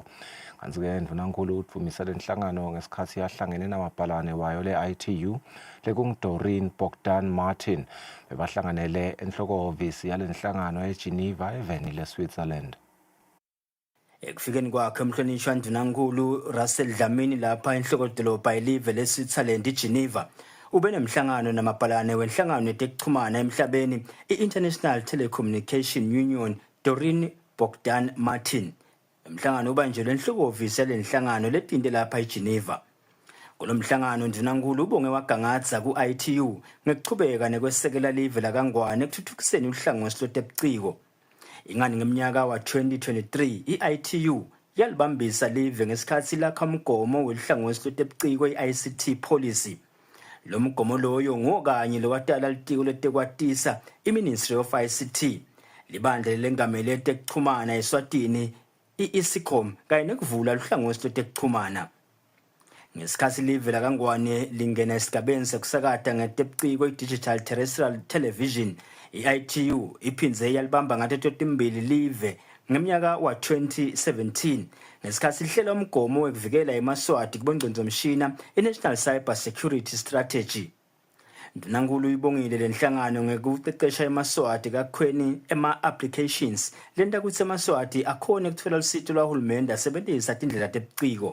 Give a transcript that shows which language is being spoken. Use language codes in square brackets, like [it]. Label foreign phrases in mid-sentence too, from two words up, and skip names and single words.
[ss] Kanti ke Ndunankulu uthumise lenhlangano ngesikhathi yahlangene namabhalane wayo le-ITU lekungu-Doreen Bogdan Martin bebahlanganele enhloko-ofisi yalenhlangano eGeneva eveni leSwitzerland. Ekufikeni kwakhe umhlonishwa Ndunankulu Russell Dlamini lapha enhlokodolobha yelive leSwitzerland eGeneva ube nemhlangano namabhalane wenhlangano etekuchumana emhlabeni i- [en] International Telecommunication Union [ss] Doreen Bogdan Martin. Umhlangano ubanjelwe enhloko-ofisi yalenhlangano letinte lapha eGeneva. Kulomhlangano Ndunankulu ubonge wagangatsa ku-ITU ngekuchubeka nekwesekela live lakangwane ekuthuthukiseni uhlangothi lwetebuciko. Ingani ngeminyaka wa 2023 i-ITU yalibambisa live ngesikhathi lakha umgomo welihlangothi lwetebuciko i- [en] ICT policy. [ss] Lo mgomo loyo ngokanye lokwatala litiko letekwatisa i- [en] Ministry of ICT [ss] libandla lengamele etekuchumana eSwatini i-ISICOM kanye nekuvula uhlangothi lwetekuchumana. Ngesikhathi live lakangwane lingena esigabeni sekusakata ngetebuciko i- [en] digital terrestrial television, [ss] i-ITU iphindze yalibamba ngato timbili live ngeminyaka wa 2017 ngesikhathi lihlela umgomo wekuvikela emaswati kubongcondvomshina i- [en] National Cyber Security Strategy. [ss] Ndunankulu ibongile lenhlangano ngekuqeqesha emaswati kakhweni ema-applications lenta kutsi emaswati akhone kutfola lusito lwahulumende asebentisa tindlela tebuciko.